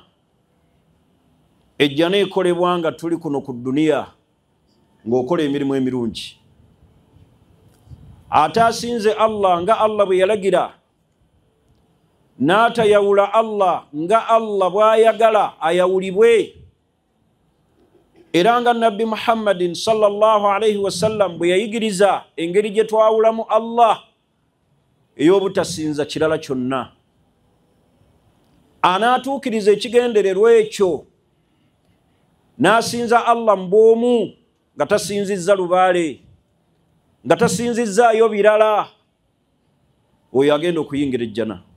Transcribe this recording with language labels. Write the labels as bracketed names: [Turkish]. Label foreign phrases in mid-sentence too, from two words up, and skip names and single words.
[Ganda] Ejjana ekolebwa nga tuli kuno ku dduniya ng'okola emirimu emirungi. Ate asinze Allah nga Allah bwe yalagira, n'atayawula Allah nga Allah bw'ayagala ayawulibwe, era nga Nabbi Muhammadin [Arabic] صلى الله عليه وسلم [Ganda] bwe yayigiriza engeri gye twawulamu Allah ey'obutasinza kirala kyonna. Anaatuukiriza ekigendererwa ekyo n'asinza Allah mu bw'omu nga tasinzizza lubaale, nga tasinzizzaayo birala, oyo agenda okuyingira ejjana.